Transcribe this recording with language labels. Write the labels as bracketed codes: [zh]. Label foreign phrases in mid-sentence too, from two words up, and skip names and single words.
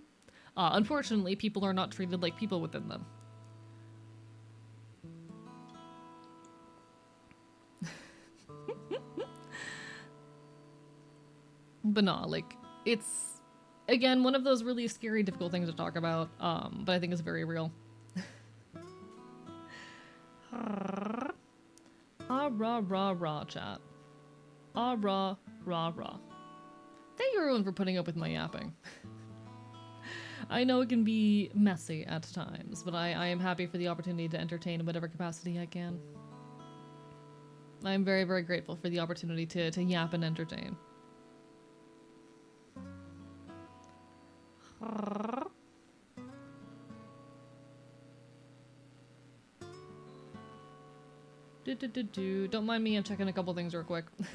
[en] Unfortunately, people are not treated like people within them. But nah, like, it's, again, one of those really scary, difficult things to talk about, but I think it's very real. Ah, rah, rah, rah, chat. Ah, rah, rah, rah. Thank you everyone for putting up with my yapping. I know it can be messy at times, but I am happy for the opportunity to entertain in whatever capacity I can. I am very, very grateful for the opportunity to yap and entertain. Don't mind me, I'm checking a couple things real quick.